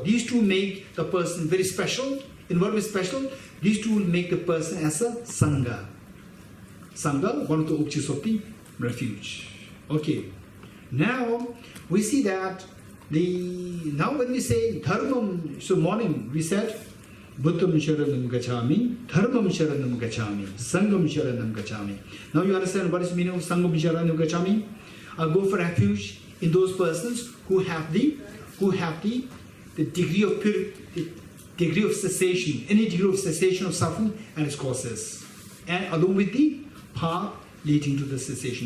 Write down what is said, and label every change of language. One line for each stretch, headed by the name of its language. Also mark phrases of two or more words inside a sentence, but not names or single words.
English: These two make the person very special. In what way special? These two will make the person as a Sangha. Sangha, one of the objects of the refuge. Okay. Now, we see that now when we say Dharmam, so morning we said,
Pali: Buddham Sharanam Gacchami, Dharmam Sharanam Gacchami, Sangam Sharanam Gacchami.
English: Now you understand what is the meaning of
Pali: Sangam Sharanam Gacchami?
English: I'll go for refuge in those persons who have the degree of the degree of cessation, any degree of cessation of suffering and its causes, and along with the path leading to the cessation.